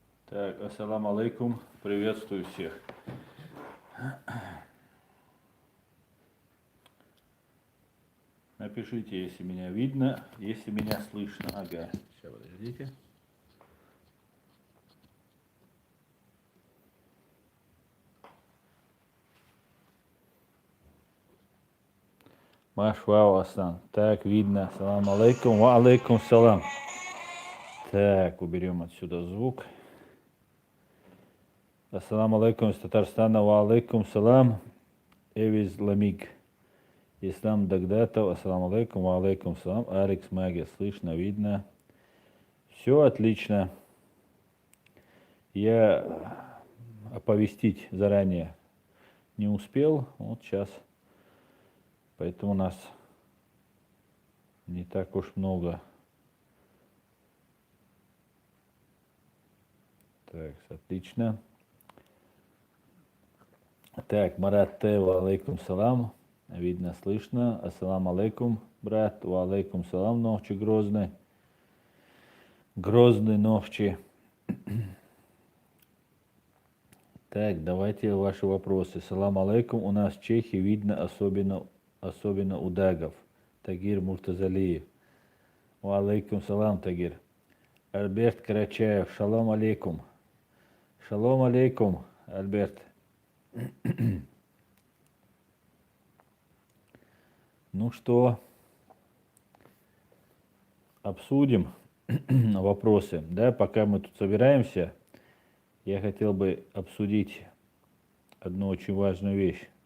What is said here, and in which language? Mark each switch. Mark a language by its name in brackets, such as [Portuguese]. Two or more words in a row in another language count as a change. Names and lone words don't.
[Russian] Так, [Arabic] السلام عليكم, [Russian] приветствую всех. Напишите, если меня видно, если меня слышно. Ага, сейчас, подождите. Машвау Асан. Так, видно. [Arabic] السلام عليكم، وعليكم السلام. [Russian] Так, уберем отсюда звук. [Arabic] السلام عليكم [Russian] из Татарстана, [Arabic] وعليكم السلام. [Russian] Эвиз Ламиг. [Arabic] Ислам Дагдатов, السلام عليكم، وعليكم السلام. [Russian] Арикс Магия, слышно, видно. Все отлично. Я оповестить заранее не успел, вот сейчас. Поэтому у нас не так уж много. Так, отлично. Так, Марат Т, [Arabic] وعليكم السلام. [Russian] Видно, слышно. [Arabic] السلام عليكم, брат. وعليكم السلام, [Russian] Новчи Грозный. Грозный Новчи. Так, давайте ваши вопросы. [Arabic] سلام عليكم. [Russian] У нас в Чехии видно особенно у дагов. [Arabic] Тагир Муртазалиев. وعليكم السلام, Тагир. Альберт Карачаев. سلام عليكم. سلام عليكم, Альберт. [Russian] Ну что, обсудим вопросы. Да, пока мы тут собираемся, я хотел бы обсудить одну очень важную вещь.